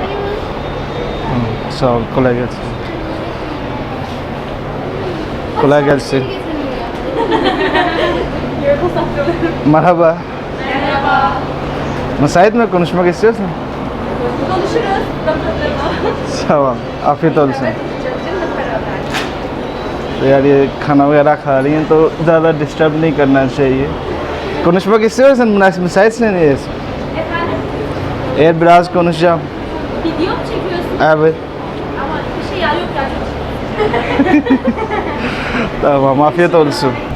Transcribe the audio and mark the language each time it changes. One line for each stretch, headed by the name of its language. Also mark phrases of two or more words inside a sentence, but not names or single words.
Turkish: Sağ ol. Kolay gelsin. Kolay gelsin. Merhaba. Merhaba. Müsait mi? Konuşmak istiyorsun? Konuşuruz. Sağ ol. Afiyet olsun।
Hindi: तो यार ये खाना वगैरह खा रही हैं तो ज़्यादा डिस्टर्ब नहीं करना चाहिए।
Turkish: Konuşmak istiyorsan müsaitsin diyoruz. Efendim? Eğer biraz konuşacağım. Video mu çekiyorsun? Evet. Ama bir şey ya yok ya. Tamam, afiyet olsun.